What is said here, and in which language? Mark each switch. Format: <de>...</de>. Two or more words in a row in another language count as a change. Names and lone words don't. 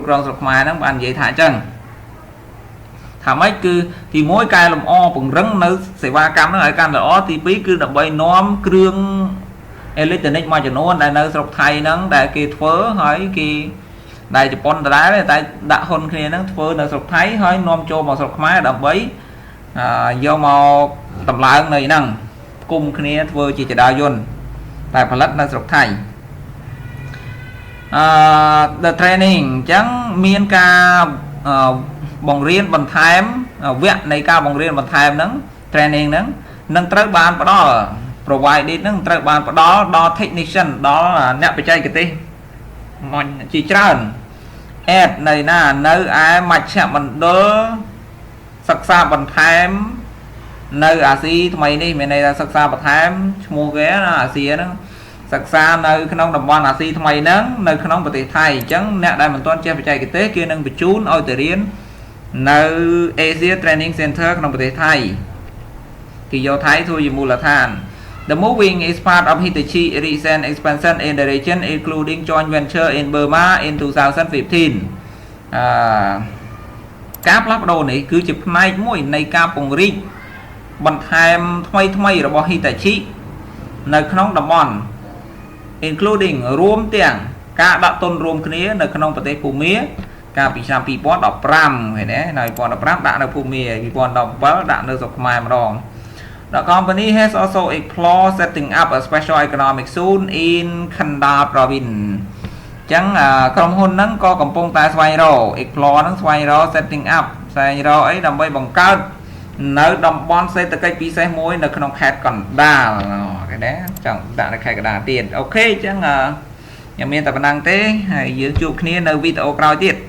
<km>គ្រងស្រុកខ្មែរហ្នឹងបាននិយាយថាអញ្ចឹងថាម៉េចគឺទី1កែលម្អពង្រឹងនៅសេវាកម្មហ្នឹងឲ្យកាន់ល្អទី2គឺដើម្បីនាំគ្រឿងអេឡិចត្រូនិកមួយចំនួនដែលនៅស្រុកថៃហ្នឹងដែលគេធ្វើហើយគេដែលជប៉ុនដដែលតែដាក់ហ៊ុនគ្នាហ្នឹងធ្វើនៅស្រុកថៃហើយនាំចូលមកស្រុកខ្មែរដើម្បីយកមកតម្លើងនៅហ្នឹងគុំគ្នាធ្វើជាចដាយន្តតែផលិតនៅស្រុកថៃ</km> <en>the training</en> <km>អញ្ចឹងមានការបង្រៀនបន្ថែមវគ្គនៃការបង្រៀនបន្ថែមហ្នឹង training ហ្នឹងនឹងត្រូវបានផ្ដល់ provided ហ្នឹងត្រូវបានផ្ដល់ដល់ technician ដល់អ្នក បច្ចេកទេសមកជាច្រើន add នៅណានៅឯមជ្ឈមណ្ឌលសិក្សាបន្ថែមនៅអាស៊ីថ្មី នេះមានន័យថាសិក្សាបន្ថែមឈ្មោះគេណាអាស៊ីហ្នឹងសិក្សានៅក្នុងតំបន់អាស៊ីថ្មីហ្នឹងនៅក្នុងប្រទេសថៃអញ្ចឹងអ្នកដែលមិនទាន់ចេះបច្ចេកទេសគេនឹងបញ្ជូនឲ្យទៅរៀននៅ Asia Training Center ក្នុងប្រទេសថៃគេយកថៃធ្វើជាមូលដ្ឋាន</km> <en>The moving is part of Hitachi recent expansion in the region including joint venture in Burma in 2015</en> <km>ការផ្លាស់ប្ដូរនេះគឺជាផ្នែកមួយនៃការពង្រីកបន្ថែមថ្មីរបស់ Hitachi នៅក្នុងតំបន់ including រួមទាំងការដាក់ទុនរួម គ្នានៅក្នុងប្រទេសភូមាកាលពីឆ្នាំ 2015 ឃើញទេនៅ 2015 ដាក់នៅភូមា 2017 ដាក់នៅស្រុក ខ្មែរម្ដង</km> <en>The company has also explored setting up a special economic zone in Khandal province</en> <km>អញ្ចឹងក្រុមហ៊ុនហ្នឹងក៏កំពុងតែស្វែងរក explore ហ្នឹងស្វែងរក</km> <en>setting up</en> <km>ស្វែងរកអីដើម្បីបង្កើតនៅតំបន់សេដ្ឋកិច្ចពិសេសមួយនៅក្នុងខេត្តកណ្ដាលគេណាចង់ដាក់នៅខេត្តកណ្ដាលទៀតអូខេអញ្ចឹងខ្ញុំមានតែប៉ុណ្្នឹងទេហើយយើងជួបគ្នានៅវីដេអូក្រោយទៀត</km>